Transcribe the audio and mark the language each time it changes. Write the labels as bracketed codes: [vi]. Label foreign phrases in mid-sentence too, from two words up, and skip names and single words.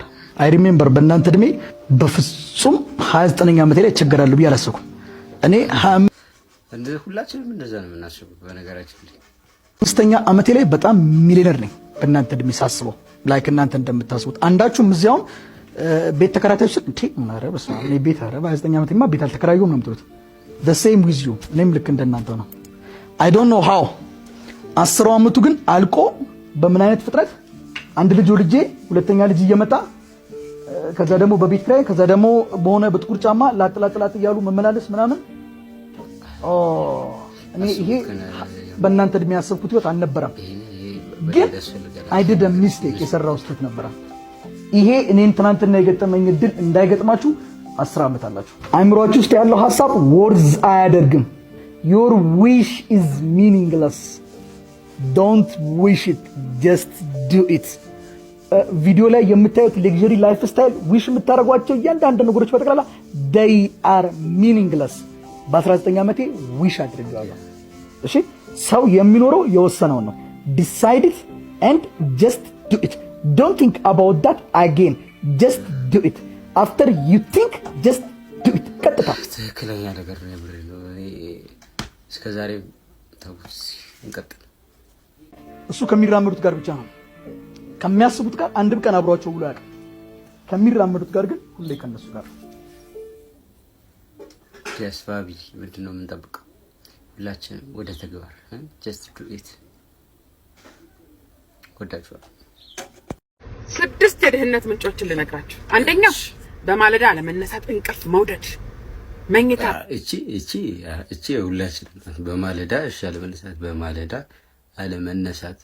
[en] I remember [am] በእናንተ እድሜ በፍጹም 29ኛ ዓመቴ ላይ እቸገራለሁ ብዬ አላሰብኩም። እኔ ሁላችንም እንደዛ ነው የምናስበው። በነገራችን ላይ 5ኛ ዓመቴ ላይ በጣም ሚሊዮነር ነኝ በእናንተ እድሜ ሳስበው። ላይክ እናንተ እንደምታስቡት አንዳችሁም እዚያውን ቤት ተከራይታችሁ እንዴ ማረ በስመ አብ እኔ ቤት አረ በ29ኛ ዓመቴማ ቤት አልተከራየሁም ነው የምትሉት። [en] the same with you። [am] እኔም ልክ እንደናንተ ነው። [en] I don't know how [am] 10 ዓመቱ ግን አልቆ በምን አይነት ፍጥረት አንድ ልጅ ወልጄ ሁለተኛ ልጅ እየመጣ ከዛ ደግሞ በቤት ኪራይ ከዛ ደግሞ በሆነ በጥቁር ጫማ ላጥላጥላጥ እያሉ መመላለስ ምናምን እኔ ይሄ በእናንተ እድሜ ያሰብኩት ህይወት አልነበረም። ግን [en] I did a mistake [am] የሰራው ስህተት ነበረ። ይሄ እኔን ትናንትና የገጠመኝ እድል እንዳይገጥማችሁ 10 ዓመት አላችሁ። አይምሮአችሁ ውስጥ ያለው ሐሳብ ወርዝ አያደርግም። [en] your wish is meaningless. don't wish it, just do it. ቪዲዮ ላይ የምታዩት luxury lifestyle ዊሽ የምታደርጓቸው እያንዳንዱ ነገሮች በጠቅላላ they are meaningless። በ19 ዓመቴ ዊሽ አድርጌዋለሁ። እሺ ሰው የሚኖረው የወሰነውን ነው። decide it and just do it. don't think about that again, just do it. after you think, just do it. [am] ቀጥታ ትክክለኛ ነገር ነው የምሬን ነው። እስከዛሬ ተውስ እንቀጥል። እሱ ከሚራመዱት ጋር ብቻ ነው። ከሚያስቡት ጋር አንድም ቀን አብሯቸው ብሎ ያውቃል። ከሚራመዱት ጋር ግን ሁሌ ከነሱ ጋር። ያስባቢ ምንድነው የምንጠብቀው? ሁላችንም ወደ ተግባር [en] just do it። [am] ወዳችኋል። 6 የድህነት ምንጮችን ልነግራችሁ። አንደኛው በማለዳ አለመነሳት፣ እንቅልፍ መውደድ፣ መኝታ። እቺ ሁላችንም በማለዳ አለመነሳት፣ በማለዳ አለመነሳት።